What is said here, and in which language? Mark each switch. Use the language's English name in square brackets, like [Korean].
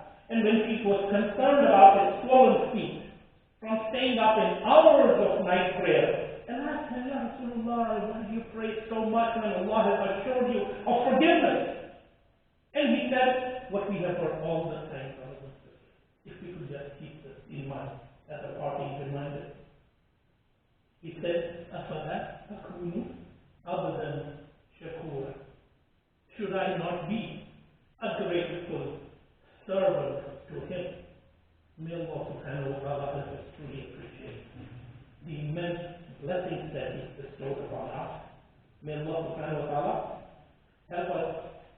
[English] And when he was concerned about his swollen feet, from staying up in hours of night prayer, and asked him, Ya Rasulullah, why do you pray so much when Allah has assured you of forgiveness? And he said, what we have heard all the time, brothers and sisters, if we could just keep this in mind as a parting reminder. He said, [Arabic] أَفَلَا أَكُونُ أَبْدًا شَكُورًا. [English] Should I not be a grateful servant to Him? May Allah subhanahu wa ta'ala help us truly appreciate the immense blessings that He bestowed upon us. May Allah subhanahu wa ta'ala help us